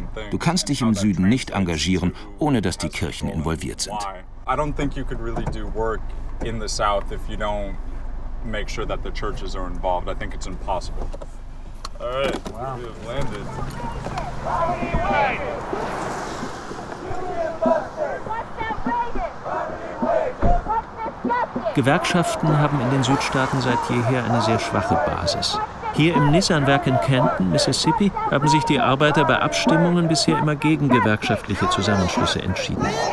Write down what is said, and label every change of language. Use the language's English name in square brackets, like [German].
[German] Du kannst dich im Süden nicht engagieren, ohne dass die Kirchen involviert sind. [English] I don't think you could really do work in the South if you don't make sure that the churches are involved. I think it's impossible. All right, wow. We have landed. What's that wagon? What's that wagon? What's that wagon? [German] Gewerkschaften haben in den Südstaaten seit jeher eine sehr schwache Basis. Hier im Nissan-Werk in Canton, Mississippi, haben sich die Arbeiter bei Abstimmungen bisher immer gegen gewerkschaftliche Zusammenschlüsse entschieden.